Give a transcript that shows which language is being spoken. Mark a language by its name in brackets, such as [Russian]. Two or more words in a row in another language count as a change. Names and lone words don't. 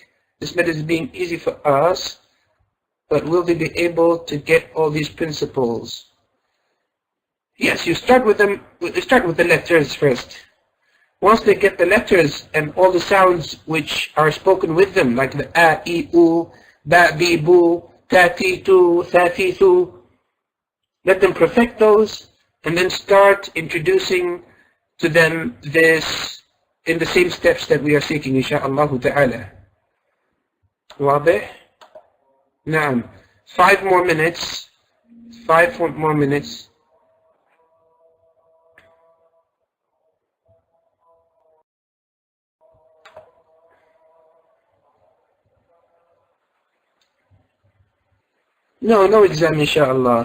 [English] This method is being easy for us, but will they be able to get all these principles? Yes, you start with them. You start with the letters first. Once they get the letters and all the sounds which are spoken with them, like the a, e, u, ba, bi, bu, ta, ti, tu, tha, ti, thu, let them perfect those, and then start introducing to them this in the same steps that we are seeking, [Arabic] إن شاء الله تعالى. واضح? نعم. [English] 5 more minutes. 5 more minutes. No exam, [Arabic] إن شاء الله.